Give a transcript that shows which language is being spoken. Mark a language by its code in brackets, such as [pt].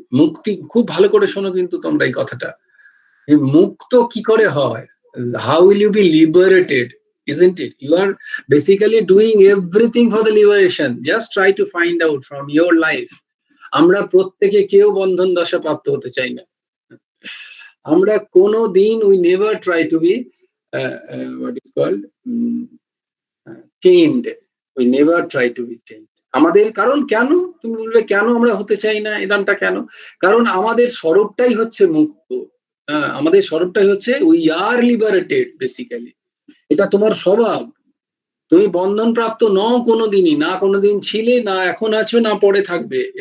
[bn] মুক্তি, খুব ভালো করে শোনো কিন্তু তোমরা এই কথাটা, যে মুক্ত কি করে হয়, [en] how will you be liberated, isn't it? You are basically doing everything for the liberation. Just try to find out from your life. [bn] আমরা প্রত্যেকে কেউ বন্ধন দশা প্রাপ্ত হতে চাই না। আমরা কোনো দিন [en] we never try to be what is called chained. We never try to be chained. [bn] আমাদের কারণ কেন, তুমি বলবে কেন আমরা হতে চাই না, এদানটা কেন, কারণ আমাদের স্বরূপটাই হচ্ছে মুক্ত। আমাদের স্বরূপটাই হচ্ছে [en] We are liberated basically. [bn] এটা তোমার স্বভাব, তুমি বন্ধন প্রাপ্ত নও কোনোদিনই, না কোনোদিন ছিলে, না এখন আছো, না পরে থাকবে।